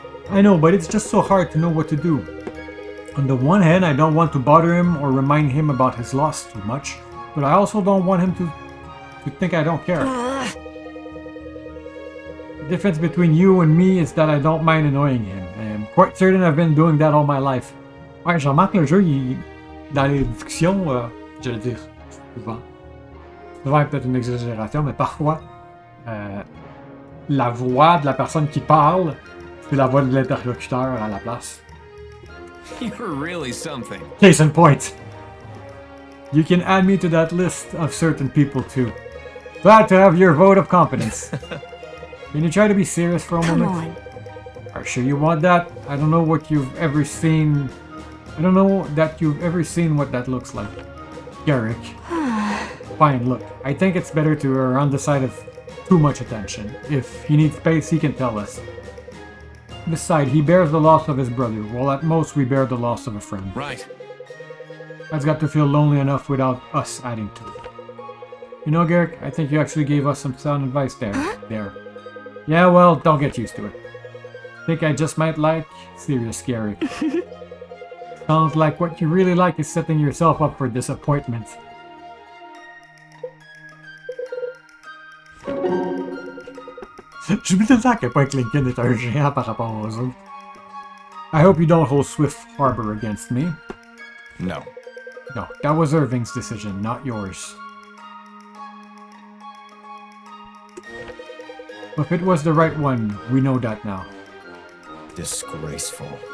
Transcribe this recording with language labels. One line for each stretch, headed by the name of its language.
English: I know, but it's just so hard to know what to do. On the one hand, I don't want to bother him or remind him about his loss too much, but I also don't want him to think I don't care. The difference between you and me is that I don't mind annoying him. I'm quite certain I've been doing that all my life.
French: Ouais, je remarque le jeu, dans les discussions, je veux dire, souvent peut-être une exagération, mais parfois, la voix de la personne qui parle, c'est la voix de l'interlocuteur à la place.
English: You're really something. Case in point. You can add me to that list of certain people too. Glad to have your vote of confidence. Can you try to be serious for a moment? Come on. Are you sure you want that? I don't know what you've ever seen. I don't know that you've ever seen what that looks like. Garrick. Fine, look. I think it's better to err on the side of too much attention. If he needs space, he can tell us. Besides, he bears the loss of his brother, while at most we bear the loss of a friend. Right. That's got to feel lonely enough without us adding to it. You know, Garrick, I think you actually gave us some sound advice there. Yeah, well, don't get used to it. Think I just might like serious Garrick. Sounds like what you really like is setting yourself up for disappointment.
French: J'oublie tout le temps à quel point Lincoln est un géant par rapport aux autres.
English: I hope you don't hold Swift Harbor against me. No. No, that was Irving's decision, not yours. If it was the right one, we know that now. Disgraceful.